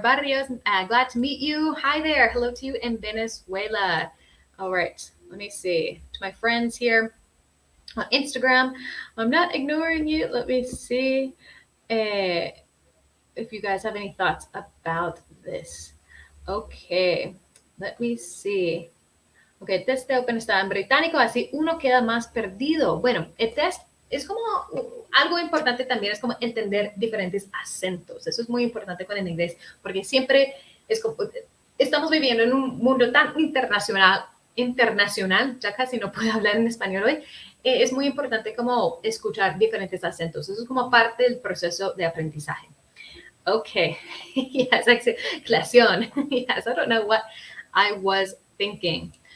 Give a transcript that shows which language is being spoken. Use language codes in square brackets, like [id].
[en] Barrios, glad to meet you. Hi there. Hello to you in Venezuela. All right, let me see. To my friends here on Instagram, I'm not ignoring you. Let me see if you guys have any thoughts about this. Okay, let me see. [es] Ok, el test de Open está en británico, así uno queda más perdido. Bueno, el test es como algo importante también, es como entender diferentes acentos. Eso es muy importante con el inglés, porque siempre es como, estamos viviendo en un mundo tan internacional, ya casi no puedo hablar en español hoy. Es muy importante como escuchar diferentes acentos. Eso es como parte del proceso de aprendizaje. [en] Okay, yes, clasión. Yes, I don't know what I was thinking.